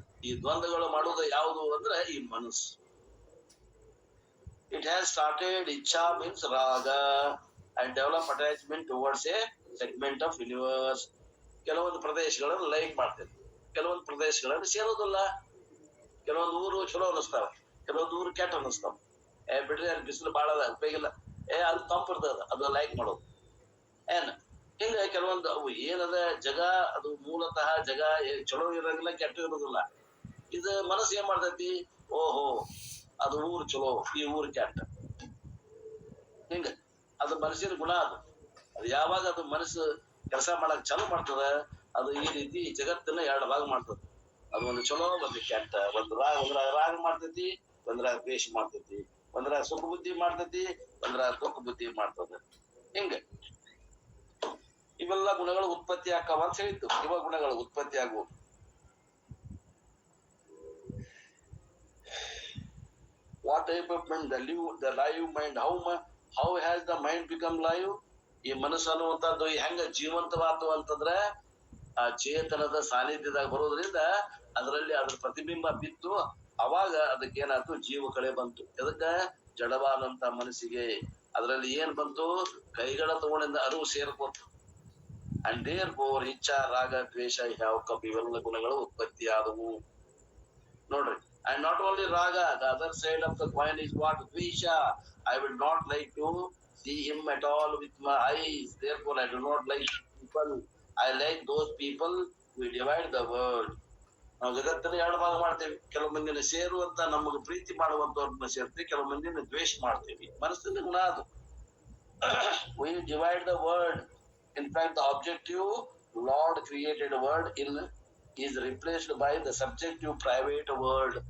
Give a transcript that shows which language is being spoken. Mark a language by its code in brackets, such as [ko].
[kn] ಈ ದ್ವಂದ್ವಗಳು ಮಾಡೋದು ಯಾವುದು ಅಂದ್ರೆ ಈ ಮನಸ್ಸು. [en] It has started, ichha means raga, and develop attachment towards a segment of universe. [kn] ಕೆಲವೊಂದು ಪ್ರದೇಶಗಳನ್ನು ಲೈಕ್ ಮಾಡ್ತೇವೆ, ಕೆಲವೊಂದು ಪ್ರದೇಶಗಳನ್ನು ಸೇರೋದಿಲ್ಲ. ಕೆಲವೊಂದು ಊರು ಚಲೋ ಅನಿಸ್ತಾವ, ಕೆಲವೊಂದು ಊರು ಕೆಟ್ಟ ಅನಿಸ್ತಾವ. ಬಿಡ್ರಿ ಅಲ್ಲಿ ಬಿಸಿಲು ಬಾಳ ಅದ ಉಪಯೋಗಿಲ್ಲ, ಅದು ತಂಪಿರ್ತದ, ಅದು ಲೈಕ್ ಮಾಡೋದು. ಏನ್ ಹಿಂಗ ಕೆಲವೊಂದು ಅವು ಏನದ ಜಗ, ಅದು ಮೂಲತಃ ಜಗ ಚಲೋ ಇರಂಗಿಲ್ಲ, ಕೆಟ್ಟ ಇರೋದಿಲ್ಲ. ಇದು ಮನಸ್ಸು ಏನ್ ಮಾಡ್ತೈತಿ, ಓಹೋ ಅದು ಊರು ಚಲೋ, ಈ ಊರು ಕೆಟ್ಟ, ಹಿಂಗ. ಅದು ಮನಸ್ಸಿನ ಗುಣ. ಅದು ಯಾವಾಗ ಅದು ಮನಸ್ಸು ಕೆಲಸ ಮಾಡಕ್ ಚಾಲು ಮಾಡ್ತದ ಅದು ಈ ರೀತಿ ಜಗತ್ತನ್ನ ಎರಡು ಭಾಗ ಮಾಡ್ತದೆ. ಅದು ಒಂದು ಚಲೋ ಒಂದು ಕೆಟ್ಟ, ಒಂದ್ರಾಗ ರಾಗ ಮಾಡ್ತೈತಿ, ಒಂದ್ರಾಗ ದ್ವೇಷ ಮಾಡ್ತೈತಿ, ಒಂದ್ರಾಗ ಸುಖ ಬುದ್ಧಿ ಮಾಡ್ತೈತಿ, ಒಂದ್ರಾಗ ದುಃಖ ಬುದ್ಧಿ ಮಾಡ್ತದ. ಹಿಂಗ ಇವೆಲ್ಲ ಗುಣಗಳು ಉತ್ಪತ್ತಿ ಆಕಾವ ಅಂತ ಹೇಳಿದ್ದು. ಇವ ಗುಣಗಳು ಉತ್ಪತ್ತಿ ಆಗುವ. [en] What type of mind? The live mind. How has the mind become live? [kn] ಈ ಮನಸ್ಸು ಅನ್ನುವಂಥದ್ದು ಹೆಂಗ ಜೀವಂತವಾತು ಅಂತಂದ್ರ ಆ ಚೇತನದ ಸಾನ್ನಿಧ್ಯದಾಗ ಬರೋದ್ರಿಂದ ಅದರಲ್ಲಿ ಅದ್ರ ಪ್ರತಿಬಿಂಬ ಬಿತ್ತು. ಅವಾಗ ಅದಕ್ಕೇನಾಯ್ತು, ಜೀವ ಕಳೆ ಬಂತು. ಅದಕ್ಕ ಜಡವಾದಂತ ಮನಸ್ಸಿಗೆ ಅದರಲ್ಲಿ ಏನ್ ಬಂತು, ಕೈಗಳ ತಗೊಂಡಿಂದ ಅರಿವು ಸೇರ್ಕೊತು. [en] and there four [kn] ಇಚ್ಛಾ, ರಾಗ, ದ್ವೇಷ, ಯಾವ ಇವೆಲ್ಲ ಗುಣಗಳು ಉತ್ಪತ್ತಿ ಆದವು ನೋಡ್ರಿ. [en] And not only raga, the other side of the coin is what? Dvesha. I would not like to see him at all with my eyes. Therefore, I do not like people. I like those people who divide the world. [kn] ನಾವು ಜಗತ್ತನ್ನ ಎರಡು ಭಾಗ ಮಾಡ್ತೇವೆ. ಕೆಲವು ಮಂದಿನ ಸೇರುವಂತ ನಮಗೆ ಪ್ರೀತಿ ಮಾಡುವಂತವ್ರನ್ನ ಸೇರ್ತೀವಿ, ಕೆಲವು ಮಂದಿನ ದ್ವೇಷ ಮಾಡ್ತೇವಿ. ಮನಸ್ಸಿನ ಗುಣ ಅದು. [en] We divide the world. In fact, the objective Lord created word is replaced by the subjective private word.